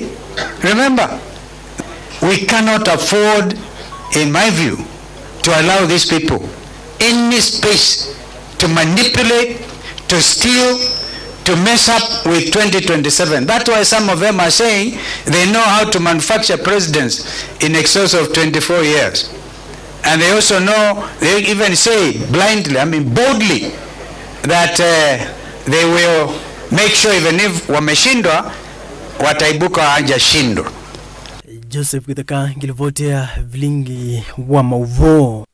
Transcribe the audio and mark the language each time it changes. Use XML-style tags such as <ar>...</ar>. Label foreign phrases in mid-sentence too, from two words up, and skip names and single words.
<en>Remember, we cannot afford, in my view, to allow these people any space to manipulate, to steal, to mess up with 2027. That's why some of them are saying they know how to manufacture presidents in excess of 24 years. And they also know, they even say blindly, I mean boldly, that they will make sure even if</en> <sw>wameshindwa, wataibuka hawajashindwa.</sw> <kam>Joseph Kuthukuma ngilivotea vilingi wa mauvo.</kam>